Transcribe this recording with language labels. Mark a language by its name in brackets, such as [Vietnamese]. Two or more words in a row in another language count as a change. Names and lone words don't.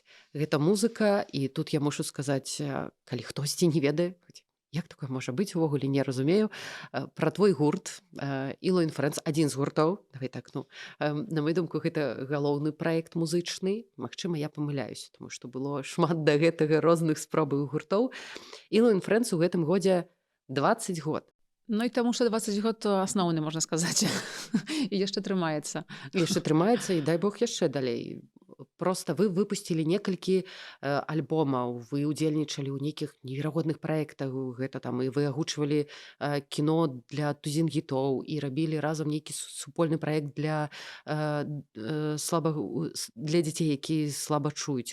[Belarusian] Гэта музыка, і тут я мушу сказаць, калі хтосьці не ведае, як такое можа быць, увогуле не разумею, пра твой гурт Ilo and Friends, адзін з гуртоў, давай так, на мою думку, гэта галоўны праект музычны. Магчыма, я памыляюся, тому што было шмат да гэтага розных спробаў гуртоў. Ilo and Friends у гэтым годзе 20 год. No i таму што 20 год то асноўны, можна сказаць. І яшчэ трымаецца. Яшчэ трымаецца, і дай Бог яшчэ далей. Просто вы выпусцілі некалькі альбомаў, вы удзельнічалі ў нейкіх неверагодных праектах, гэта там і вы агучвалі кіно для тузін гітоў і рабілі разам нейкі супольны праект для дзяцей, якія слаба чуюць.